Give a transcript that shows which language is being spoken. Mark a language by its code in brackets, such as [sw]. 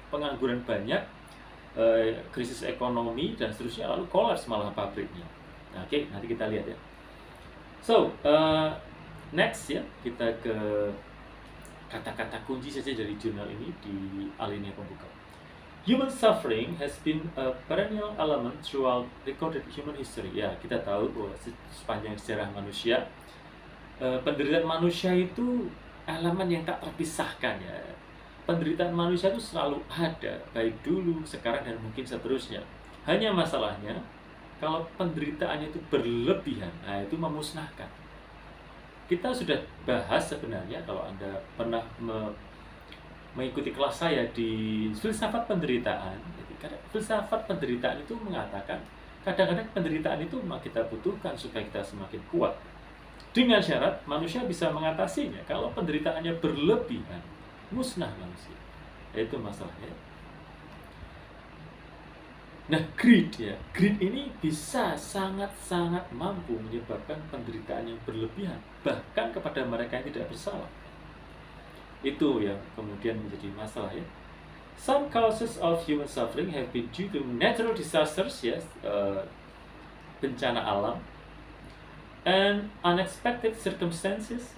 [id] Pengangguran banyak, krisis ekonomi dan seterusnya, lalu kolaps malah pabriknya. Nah, oke, nanti kita lihat ya. [en] So, next [id] ya, kita ke kata-kata kunci saja dari jurnal ini di alinea pembuka. [en] Human suffering has been a perennial element throughout recorded human history. [id] Ya, kita tahu bahwa sepanjang sejarah manusia, penderitaan manusia itu elemen yang tak terpisahkan ya. Penderitaan manusia itu selalu ada, baik dulu, sekarang, dan mungkin seterusnya. Hanya masalahnya, kalau penderitaannya itu berlebihan, nah itu memusnahkan. Kita sudah bahas sebenarnya, kalau Anda pernah mengikuti kelas saya di filsafat penderitaan. Jadi, filsafat penderitaan itu mengatakan kadang-kadang penderitaan itu memang kita butuhkan supaya kita semakin kuat. Dengan syarat manusia bisa mengatasinya. Kalau penderitaannya berlebihan, musnah manusia. Itu masalahnya. Nah, greed ini bisa sangat-sangat mampu menyebabkan penderitaan yang berlebihan, bahkan kepada mereka yang tidak bersalah. Itu yang kemudian menjadi masalah ya. [en] Some causes of human suffering have been due to natural disasters, yes, [id] bencana alam, [en] and unexpected circumstances.